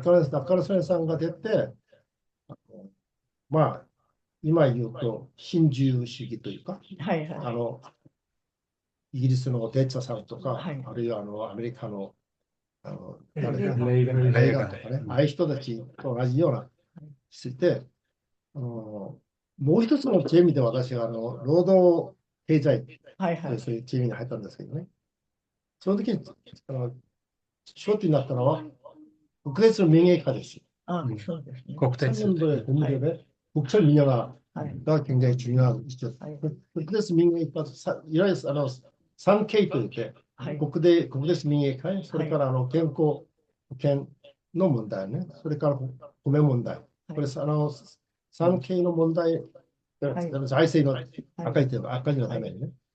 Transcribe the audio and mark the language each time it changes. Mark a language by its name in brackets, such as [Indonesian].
[Japanese] 中曽根さんが出て、今言うと、新自由主義というか、イギリスのデッチャーさんとか、あるいはアメリカの、レーガンとかね、ああいう人たちと同じような、して、もう一つのチームで私が労働経済というそういうチームに入ったんですけどね。その時に焦点になったのは国鉄の民営化です。国鉄。 [Korean] 국철 민영화가 굉장히 중요한 이슈죠. [Japanese] 국鉄民営化、いわゆる3K といって、国鉄民営化、それから健康保険の問題ね、それから米問題。これ3K の問題、財政の赤字のためにね。